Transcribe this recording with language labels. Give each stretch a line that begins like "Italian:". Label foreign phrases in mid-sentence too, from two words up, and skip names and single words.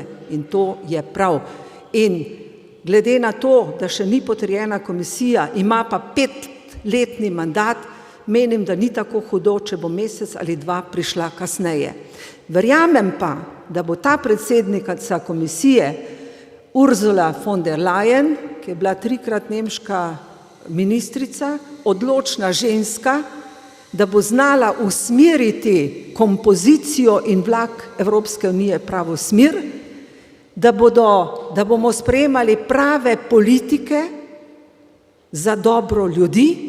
Slovenian: In to je prav. In glede na to, da še ni potrjena komisija, ima pa 5-letni mandat, menim, da ni tako hudo, če bo mesec ali 2 prišla kasneje. Verjamem pa, da bo ta predsednica komisije Ursula von der Leyen, ki je bila 3-krat nemška ministrica, odločna ženska, da bo znala usmeriti kompozicijo in vlak Evropske unije pravo smer, da bomo sprejemali prave politike za dobro ljudi.